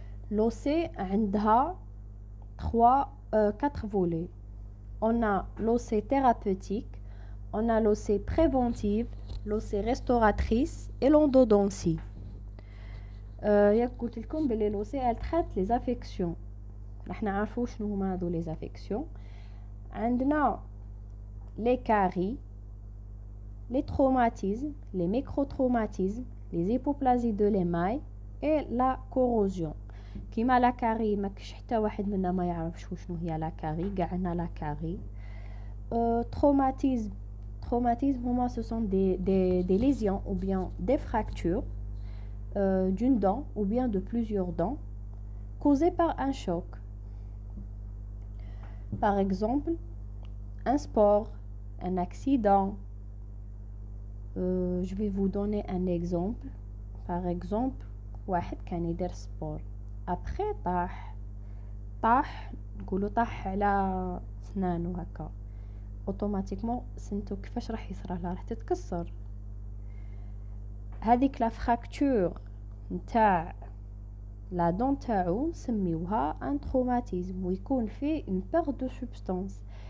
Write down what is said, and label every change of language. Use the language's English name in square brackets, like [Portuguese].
[French] L'OC a 4 volets. On a l'OC thérapeutique, on a l'OC préventive, l'OC restauratrice et l'endodontie. [Arabic] قلت لكم بلي [French] l'OC elle traite les affections. [Arabic] راح نعرفوا شنو هما هذو [French] les affections. [Arabic] عندنا [French] les caries, les traumatismes, les microtraumatismes, les hypoplasies de l'émail et la corrosion. [Arabic] كيما لا كاري ماكش حتى واحد منا ما يعرفش شنو هي لا كاري، قاعنا لا كاري. [French] traumatisme هما ce sont des lésions ou bien des fractures d'une dent ou bien de plusieurs dents causées par un choc. Par exemple, un sport, un accident. Je vais vous donner un exemple. Par exemple, [Arabic] واحد كان يدير سبور [French] après [Arabic] طاح نقولوا طاح على سنانو هكا، اوتوماتيكمون سنتو كيفاش راح يصرى لها؟ راح تتكسر. هذيك [French] لا فراكتور نتاع لا دون [Arabic] تاعو نسميوها ان تروماتيزم، ويكون فيه اون بير دو سبستانس.